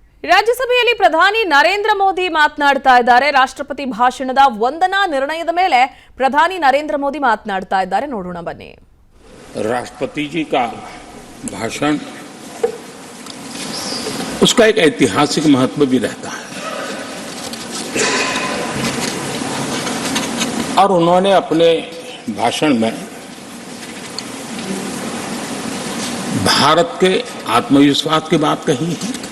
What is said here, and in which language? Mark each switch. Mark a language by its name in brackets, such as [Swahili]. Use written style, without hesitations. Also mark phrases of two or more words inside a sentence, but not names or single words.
[Kannada] ರಾಜ್ಯಸಭೆಯಲ್ಲಿ ಪ್ರಧಾನಿ ನರೇಂದ್ರ ಮೋದಿ ಮಾತನಾಡ್ತಾ ಇದ್ದಾರೆ. ರಾಷ್ಟ್ರಪತಿ ಭಾಷಣದ ವಂದನಾ ನಿರ್ಣಯದ ಮೇಲೆ ಪ್ರಧಾನಿ ನರೇಂದ್ರ ಮೋದಿ ಮಾತನಾಡ್ತಾ ಇದ್ದಾರೆ. ನೋಡೋಣ ಬನ್ನಿ. [Hindi] राष्ट्रपति जी का भाषण उसका एक ऐतिहासिक महत्व भी रहता है और उन्होंने अपने भाषण में भारत के आत्मविश्वास की बात कही है,